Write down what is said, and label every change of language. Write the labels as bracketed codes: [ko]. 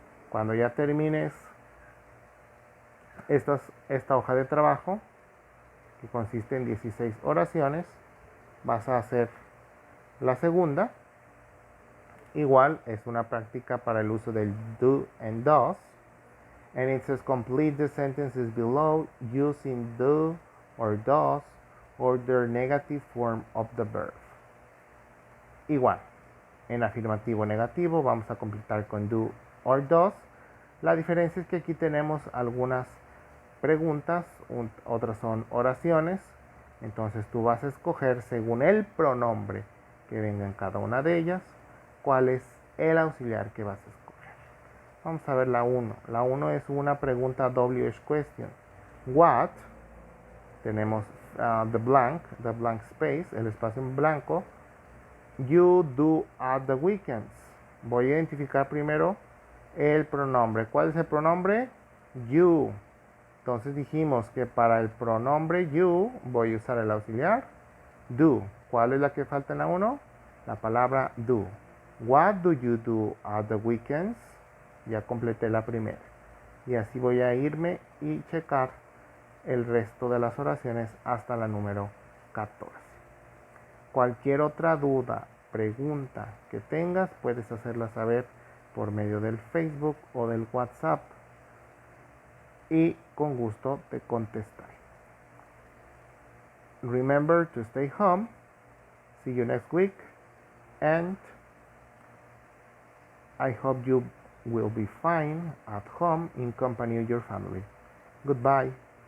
[es] Cuando ya termines esta hoja de trabajo, que consiste en 16 oraciones, vas a hacer la segunda. Igual es una práctica para el uso del do and does. [en] And it says complete the sentences below using do or does or their negative form of the verb. [es] Igual, en afirmativo o negativo vamos a completar con do or does. La diferencia es que aquí tenemos algunas preguntas, otras son oraciones. Entonces tú vas a escoger según el pronombre que venga en cada una de ellas, cuál es el auxiliar que vas a escoger. Vamos a ver la 1. La 1 es una pregunta WH question. [en] What, tenemos the blank space, [es] el espacio en blanco, [en] you do at the weekends. [es] Voy a identificar primero el pronombre. ¿Cuál es el pronombre? You. Entonces dijimos que para el pronombre you voy a usar el auxiliar do. ¿Cuál es la que falta en la 1? La palabra do. [en] What do you do at the weekends? [es] Ya completé la primera. Y así voy a irme y checar el resto de las oraciones hasta la número 14. Cualquier otra duda, pregunta que tengas, puedes hacerla saber por medio del Facebook o del WhatsApp y con gusto te contestaré. [en] Remember to stay home. See you next week, and I hope you will be fine at home in company of your family. Goodbye.